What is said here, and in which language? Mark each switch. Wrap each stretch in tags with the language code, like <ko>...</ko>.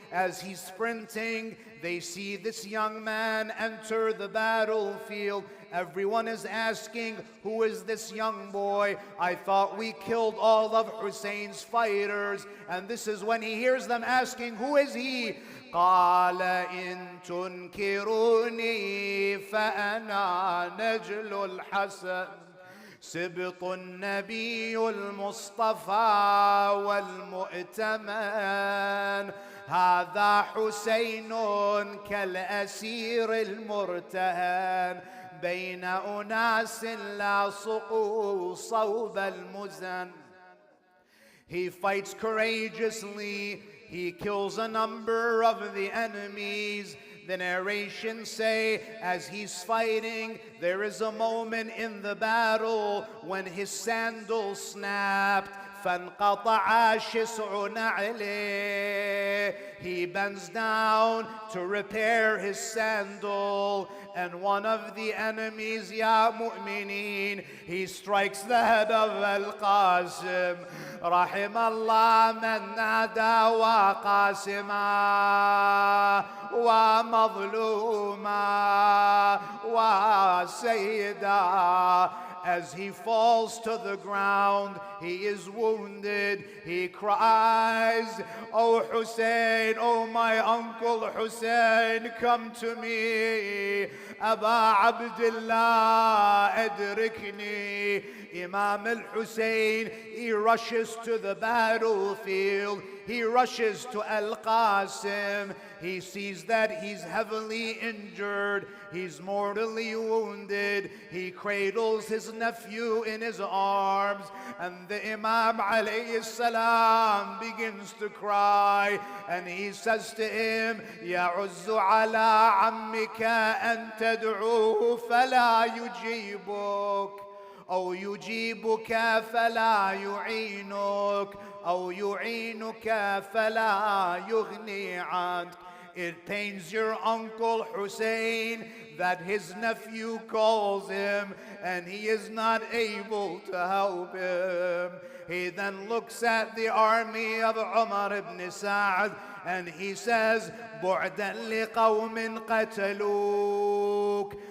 <en>As he's sprinting, they see this young man enter the battlefield. Everyone is asking, who is this young boy? I thought we killed all of Hussein's fighters. And this is when he hears them asking, who is he?</en> <ar>قال إن تنكروني فأنا نجل الحسن سبط النبي المصطفى والمؤتمن هذا حسين كالأسير المرتهن بين أناس لاصقوا صوب المزن.</ar> <en>He fights courageously. He kills a number of the enemies. The narrations say, as he's fighting, there is a moment in the battle when his sandal snapped.</en> <ar>فانقطع شسع نعله.</ar> <en>He bends down to repair his sandal, and one of the enemies,</en> <ar>Ya Mu'mineen,</ar> <en>he strikes the head of Al-Qasim.</en> <ar>رحم الله من نادى وقاسما ومظلوما وسيدا.</ar> <en>As he falls to the ground, he is wounded. He cries, "Oh Hussein, oh my uncle Hussein, come to me.</en> <ar>Aba Abdullah, adrikni."</ar> <en>Imam al-Hussein, he rushes to the battlefield. He rushes to Al-Qasim. He sees that he's heavily injured. He's mortally wounded. He cradles his nephew in his arms. And the Imam alayhi salam begins to cry. And he says to him,</en> <ar>يَعُزُّ عَلَىٰ عَمِّكَ أَن تَدْعُوهُ فَلَا يُجِيبُكَ. أو يجيبك فلا يعينك أو يعينك فلا يغني عنك.</ar> <en>It pains your uncle Hussein that his nephew calls him and he is not able to help him. He then looks at the army of Umar ibn Sa'd and he says,</en> <ar>بُعْدًا لِقَوْمٍ قَتَلُوكَ.</ar>